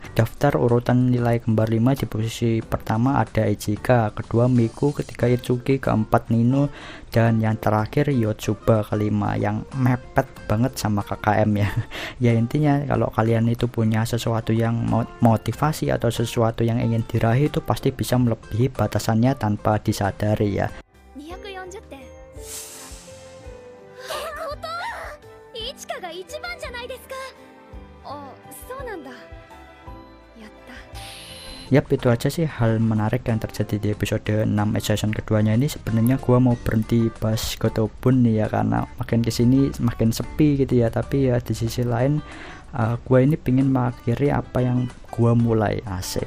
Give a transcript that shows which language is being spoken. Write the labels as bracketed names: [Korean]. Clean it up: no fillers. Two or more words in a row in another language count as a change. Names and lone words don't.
[Indonesian] Daftar urutan nilai kembar 5 di posisi pertama ada Ichika, kedua Miku, ketiga Itsuki, keempat Nino, dan yang terakhir Yotsuba kelima yang mepet banget sama KKM ya. Ya intinya kalau kalian itu punya sesuatu yang motivasi atau sesuatu yang ingin diraih itu pasti bisa melebihi batasannya tanpa disadari ya. [Japanese] 240 点。ってことはイチカが一番じゃないですか。あ、そうなんだ。やった。 [Indonesian] Yap, itu aja sih hal menarik yang terjadi di episode 6 season keduanya ini. Sebenarnya gua mau berhenti bahas Gotobun nih ya, karena makin kesini makin sepi gitu ya. Tapi ya di sisi lain gua ini pingin mengakhiri apa yang gua mulai, asik.